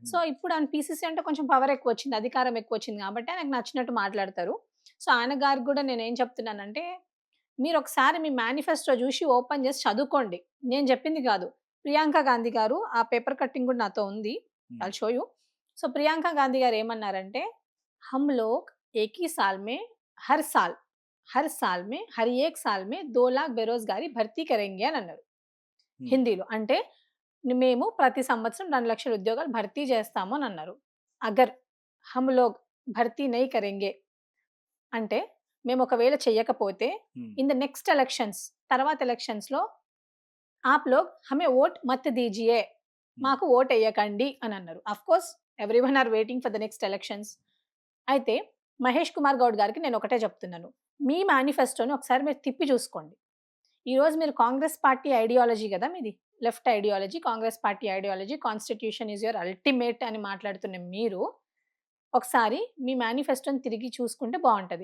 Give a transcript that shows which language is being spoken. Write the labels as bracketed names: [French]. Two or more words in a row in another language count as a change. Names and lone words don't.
[Telugu] సో, ఇప్పుడు ఆయన పీసీసీ అంటే కొంచెం పవర్ ఎక్కువొచ్చింది. అధికారం ఎక్కువొచ్చింది కాబట్టి ఆయనకు నచ్చినట్టు మాట్లాడతారు. సో, ఆయన గారికి గూడా నేనేం చెప్తున్నానంటే, మీరొకసారి మీ మేనిఫెస్టో జూసి ఓపెన్ చేసి చదువుకోండి. నేను జెప్పింది గాదు. ప్రియాంక గాంధీ గారు ఆ పేపర్ కట్టింగ్ గూడా నాతో ఉంది. [English] ఐ హ్మ్. will show you. [Telugu] సో, ప్రియాంక గాంధీ గారు ఏమన్నారంటే, [Hindi] "हम लोग एक ही साल में हर साल हर एक साल में 2,00,000 बेरोज़गारी भर्ती करेंगे" [Telugu] అని అన్నారు. హ్మ్. హిందీలో. అంటే మేము ప్రతి సంవత్సరం 2,00,000 ఉద్యోగాలు భర్తీ చేస్తాము అని అన్నారు. [Hindi] अगर हम लोग भर्ती नहीं करेंगे [Telugu] అంటే మేము ఒకవేళ చెయ్యకపోతే హ్మ్. [English] in the next elections [Telugu] తర్వాత ఎలక్షన్స్‌లో [Hindi] आप लोग हमें वोट मत दीजिए. [Telugu] మాకు ఓటెయ్యకండి అని అన్నారు. [English] of course everyone are waiting for the next elections. [Telugu] అయితే మహేష్ కుమార్ గౌడ్ గారికి నేను ఒకటే చెప్తున్నాను. మీ మేనిఫెస్టోని ఒకసారి మీరు తిప్పి చూసుకోండి. ఈరోజు మీరు కాంగ్రెస్ [English] party ideology [Telugu] గదా మీది. [English] left ideology, [Telugu] కాంగ్రెస్ [English] party ideology, constitution is your ultimate [Telugu] అని మాట్లాడుతున్న మీరు, ఒకసారి మీ మేనిఫెస్టోని తిరిగి చూసుకుంటే బావుంటది.